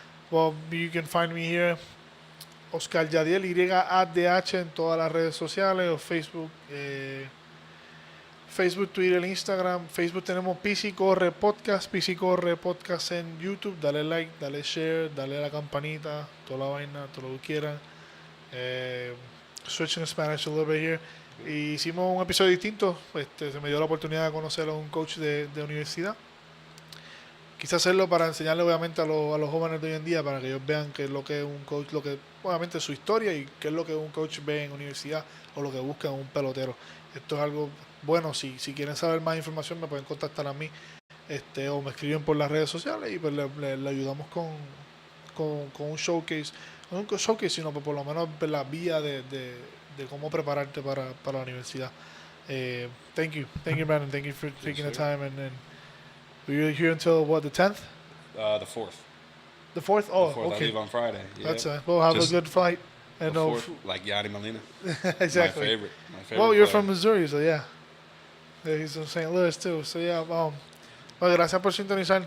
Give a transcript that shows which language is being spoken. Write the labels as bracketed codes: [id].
[en] Well, you can find me here, Oscar Yadhiel, YADH, [es] en todas las redes sociales, o [en] Facebook, Twitter, Instagram. [es] Facebook tenemos Pisa Corre Podcast, en YouTube. Dale like, dale share, dale a la campanita, toda la vaina, todo lo que quieran. [en] Switching to Spanish a little bit here. [es] Y hicimos un episodio distinto. Se me dio la oportunidad de conocer a un coach de universidad. Quise hacerlo para enseñarle obviamente a los jóvenes de hoy en día, para que ellos vean qué es lo que es un coach, obviamente su historia, y qué es lo que un coach ve en universidad, o lo que busca en un pelotero. Esto es algo bueno. Si quieren saber más información, me pueden contactar a mí, o me escriben por las redes sociales, y pues le ayudamos con un showcase. No un showcase, sino por lo menos la vía de cómo prepararte para la universidad. [en] Thank you, Brandon. Thank you for taking the time. And we're here until what, the 10th? The 4th. The 4th? Oh, the 4th. okay. I leave on Friday. Yeah. That's we'll have a good flight. And the 4th, like Yadhiel Molina. Exactly. My favorite. Well, you're from Missouri, so yeah. He's from St. Louis too. So yeah. [es] Well, gracias por sintonizar.